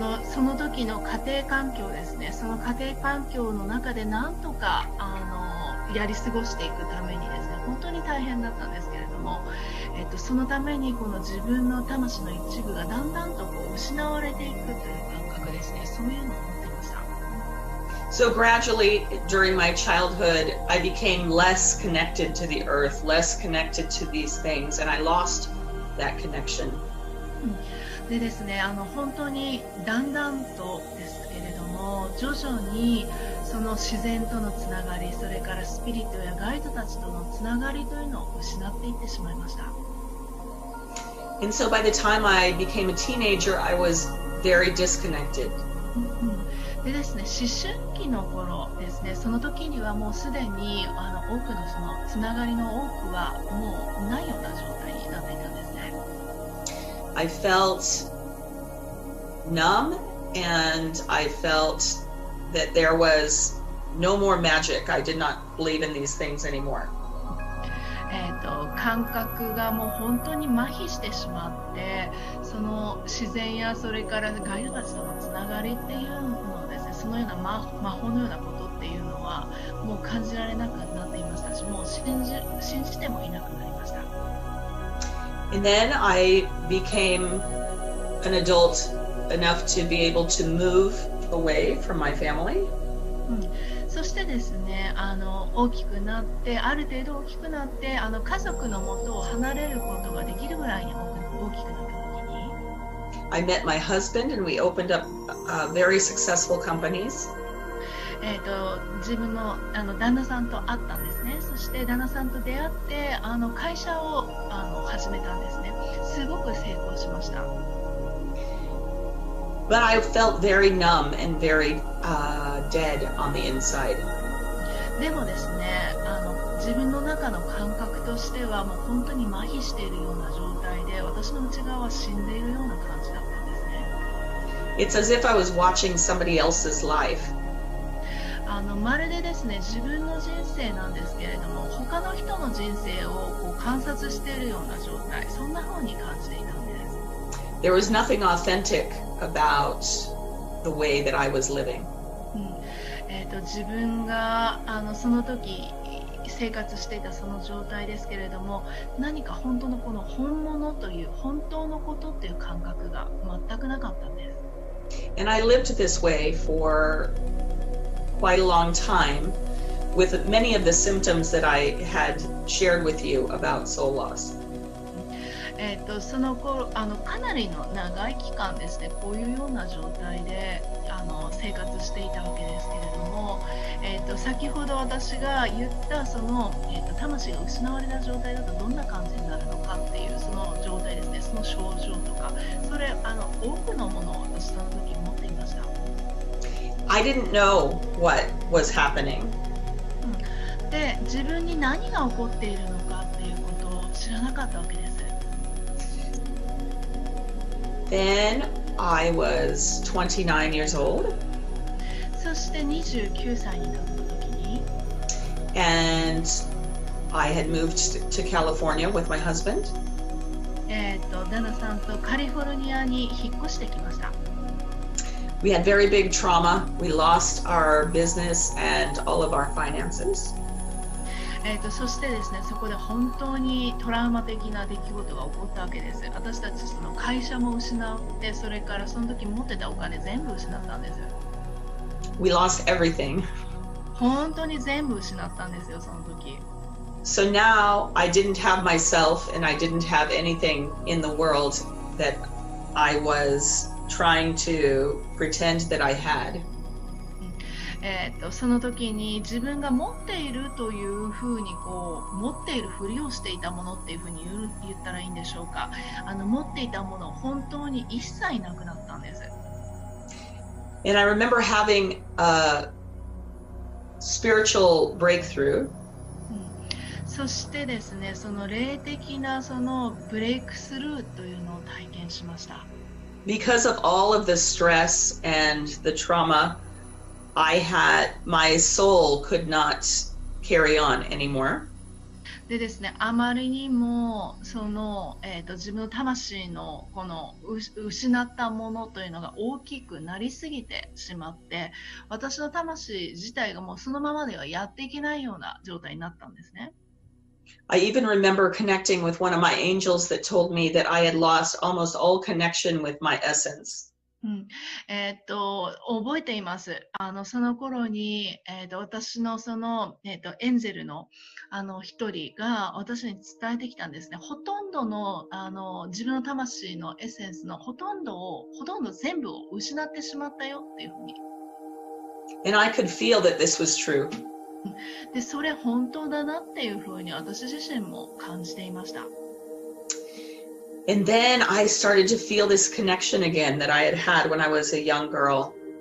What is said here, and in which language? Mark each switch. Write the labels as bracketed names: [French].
[Japanese] その時の家庭環境ですね、その家庭環境の中でなんとかやり過ごしていくためにですね、本当に大変だったんですけれども、そのためにこの自分の魂の一部がだんだんと失われていくという感覚ですね、そういうのを持っていました。 [English] So gradually, during my childhood, I became less connected to the earth, less connected to these things, and I lost that connection. [Japanese] でですね、本当にだんだんとですけれども、徐々にその自然とのつながり、それからスピリットやガイドたちとのつながりというのを失っていってしまいました。 [English] And so by the time I became a teenager, I was very disconnected. [Japanese] でですね、思春期の頃ですね、その時にはもうすでに多くのそのつながりの多くはもうないような状態になっていたんですね。 [English] I felt numb, and I felt that there was no more magic. I did not believe in these things anymore. [Japanese] 感覚がもう本当に麻痺してしまって、その自然やそれからガイドたちとのつながりっていうのをですね、そのような魔法のようなことっていうのはもう感じられなくなっていましたし、もう信じてもいなくなりました。 [English] And then I became an adult enough to be able to move away from my family. [Japanese] そしてですね、大きくなって、ある程度大きくなって、家族の元を離れることができるぐらいに大きくなった時に、 [English] I met my husband, and we opened up very successful companies. [Japanese] 自分の旦那さんと会ったんですね。そして旦那さんと出会って会社を始めたんですね。すごく成功しました。 [English] But I felt very numb and very dead on the inside. [Japanese] でもですね、自分の中の感覚としてはもう本当に麻痺しているような状態で、私の内側は死んでいるような感じだったんですね。 [English] It's as if I was watching somebody else's life. [Japanese] まるでですね、自分の人生なんですけれども、他の人の人生をこう観察しているような状態、そんな風に感じていたんです。 [English] There was nothing authentic about the way that I was living. [Japanese] 自分がその時生活していたその状態ですけれども、何か本当のこの本物という本当のことっていう感覚が全くなかったんです。 [English] And I lived this way for quite a long time with many of the symptoms that I had shared with you about soul loss. [Japanese] その頃かなりの長い期間ですね、こういうような状態で生活していたわけですけれども、先ほど私が言ったその、魂が失われた状態だとどんな感じになるのかっていうその状態ですね、その症状とか、それ多くのものを私その時持っていました。 [English] I didn't know what was happening. [Japanese] で、自分に何が起こっているのかっていうことを知らなかったわけです。 [English] Then I was 29 years old. [Japanese] そして29歳になった時に、 [English] and I had moved to California with my husband. [Japanese] 旦那さんとカリフォルニアに引っ越してきました。 [English] We had very big trauma. We lost our business and all of our finances. [Japanese] そしてですね、そこで本当にトラウマ的な出来事が起こったわけです。私たちその会社も失って、それからその時持ってたお金全部失ったんです。 [English] We lost everything. [Japanese] 本当に全部失ったんですよ、その時。 [English] So now I didn't have myself and I didn't have anything in the world that I was trying to pretend that I had. [Japanese] その時に自分が持っているというふうにこう持っているふりをしていたものっていうふうに言ったらいいんでしょうか。持っていたもの本当に一切なくなったんです。 [English] And I remember having a spiritual breakthrough. [Japanese] そしてですね、その霊的なそのブレイクスルーというのを体験しました。 [English] Because of all of the stress and the trauma I had, my soul could not carry on anymore. [Japanese] でですね、あまりにもその、自分の魂のこの失ったものというのが大きくなりすぎてしまって、私の魂自体がもうそのままではやっていけないような状態になったんですね。 [English] I even remember connecting with one of my angels that told me that I had lost almost all connection with my essence. [Japanese] 覚えています。その頃に、私のその、エンゼルの一人が私に伝えてきたんですね。ほとんどの自分の魂のエッセンスのほとんど全部を失ってしまったよっていうふうに。 [English] And I could feel that this was true. [Japanese] で、それ本当だなっていうふうに私自身も感じていました。 [English] And then I started to feel this connection again that I had had when I was a young girl.